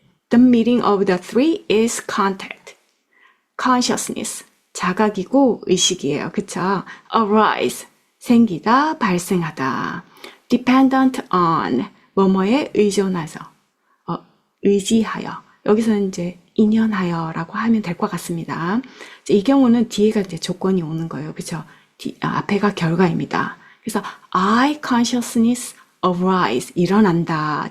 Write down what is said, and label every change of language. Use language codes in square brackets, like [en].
[en] The meeting of the three is contact. [ko] consciousness, 자각이고 의식이에요. 그쵸? arise, 생기다, 발생하다. dependent on, 뭐뭐에 의존해서, 의지하여. 여기서는 이제 인연하여라고 하면 될 것 같습니다. 이 경우는 뒤에가 이제 조건이 오는 거예요. 그쵸? 앞에가 결과입니다. [en] 그래서 eye consciousness arise, 일어난다.